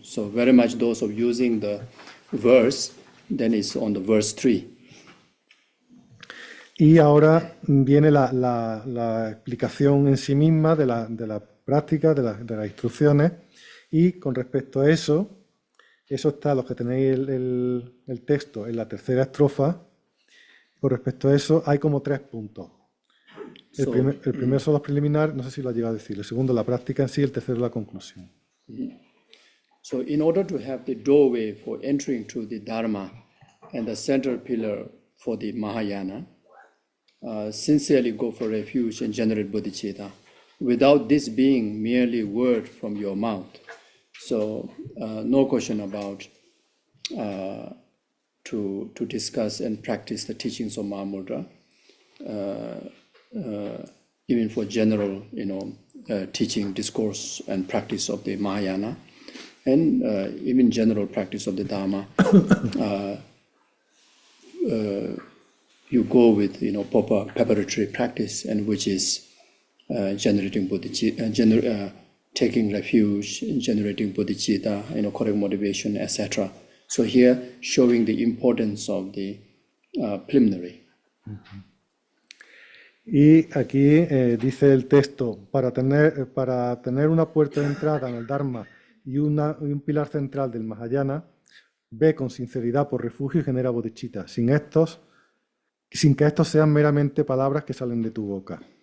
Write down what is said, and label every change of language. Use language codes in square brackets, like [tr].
[en] So very much those of using the verse, then it's on the verse 3. [es] Y ahora viene la explicación en sí misma de la práctica, de las instrucciones, y con respecto a eso está, los que tenéis el texto en la tercera estrofa. Con respecto a eso hay como 3 puntos. El primero son los preliminares, no sé si lo ha llegado a decir. El segundo, la práctica en sí. El tercero, la conclusión. [en] So in order to have the doorway for entering to the Dharma and the central pillar for the Mahayana, sincerely go for refuge and generate bodhicitta, without this being merely word from your mouth. So no question about to discuss and practice the teachings of Mahamudra, even for general, teaching, discourse, and practice of the Mahayana, and even general practice of the Dharma. You go with proper preparatory practice, and which is generating bodhicitta, taking refuge, generating bodhicitta, correct motivation, etc. So here, showing the importance of the preliminary. [es] Y aquí dice el texto: para tener una puerta de entrada en el Dharma y un pilar central del Mahayana, ve con sinceridad por refugio y genera bodhicitta, sin que estos sean meramente palabras que salen de tu boca.